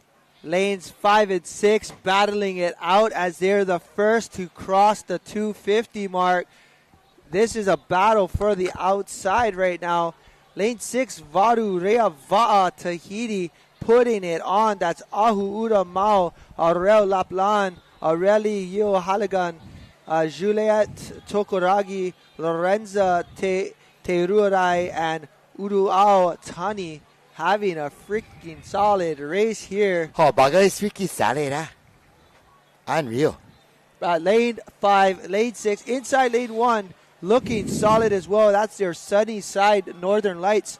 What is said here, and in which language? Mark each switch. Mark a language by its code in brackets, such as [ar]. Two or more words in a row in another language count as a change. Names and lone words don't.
[en] Lanes 5 and 6 battling it out as they're the first to cross the 250 mark. This is a battle for the outside right now. Lane 6, Varu Rea Va'a Tahiti putting it on. That's Ahu Ura Mao, Aurel Laplan, Aureli Yo Haligan, Juliet Tokoragi, Lorenza Terurai, and Uruao Tani having a freaking solid race here. Oh, bagay is freaking solid, huh? Unreal. Lane 5, Lane 6, inside Lane 1, looking solid as well. That's their Sunnyside Northern Lights.